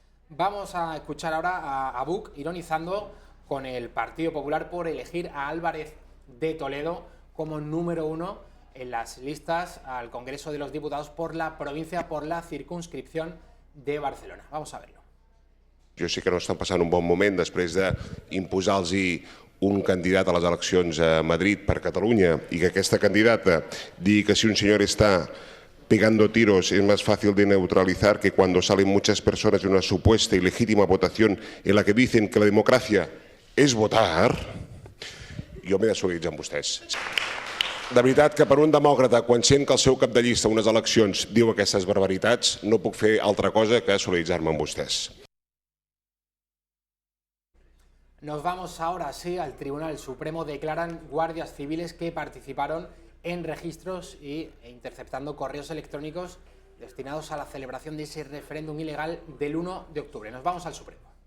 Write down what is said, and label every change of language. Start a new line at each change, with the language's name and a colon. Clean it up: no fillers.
Spanish: Vamos a escuchar ahora a Buch ironizando con el Partido Popular por elegir a Álvarez de Toledo como número 1 en las listas al Congreso de los Diputados por la provincia, por la circunscripción de Barcelona. Vamos a verlo.
Catalan: Jo sé que no estan passant un bon moment després d'imposar-los un candidat a les eleccions a Madrid per Catalunya i que aquesta candidata digui que si un senyor està
Spanish: pegando tiros es más fácil de neutralizar que cuando salen muchas personas de una supuesta y legítima votación en la que dicen que
Catalan: la democracia és votar, jo m'he de solidaritzar amb vostès. De veritat que per un demòcrata, quan sent que el seu cap de llista a unes eleccions diu aquestes barbaritats, no puc fer altra cosa que solidaritzar-me amb vostès.
Spanish: Nos vamos ahora sí al Tribunal Supremo. Declaran guardias civiles que participaron en registros e interceptando correos electrónicos destinados a la celebración de ese referéndum ilegal del 1 de octubre. Nos vamos al Supremo.